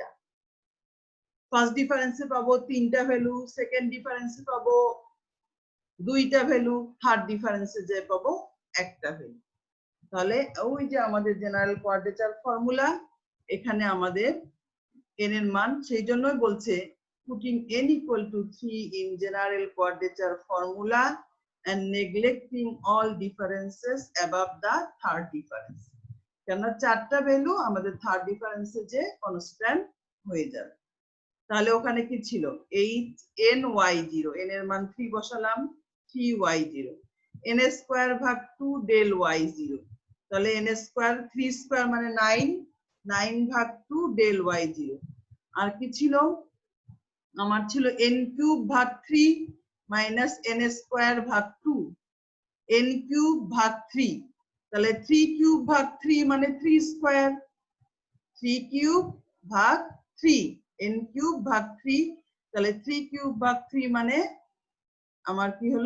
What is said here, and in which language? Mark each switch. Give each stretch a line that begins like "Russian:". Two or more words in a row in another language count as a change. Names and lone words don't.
English: first difference
Bangla: পাবো তিনটা ভ্যালু,
English: second difference
Bangla: পাবো দুইটা ভ্যালু,
English: third difference
Bangla: যে পাবো একটা ভ্যালু। তাহলে ওই যে আমাদের
English: general quadrature formula,
Bangla: এখানে আমাদের n এর মান, সেই জন্যই বলছে
English: putting n equal to 3 in general quadrature formula and neglecting all differences above the third difference.
Bangla: কেন চারটা ভ্যালু আমাদের
English: third difference
Bangla: যে কনস্ট্যান্ট হয়ে যাবে। তাহলে ওখানে কি ছিল? 8ny0, n এর মান 3 বসালাম, 3y0, n স্কয়ার ভাগ 2 del y0, তাহলে n স্কয়ার 3 স্কয়ার মানে 9, 9 ভাগ 2 del y0। আর কি ছিল? আমার ছিল n কিউব ভাগ 3 মাইনাস n স্কয়ার ভাগ 2, n কিউব ভাগ 3, তাহলে 3 কিউব ভাগ 3 মানে 3 স্কয়ার, 3 কিউব ভাগ 3, n কিউব ভাগ 3, তাহলে 3 কিউব ভাগ 3 মানে আমার কি হলো?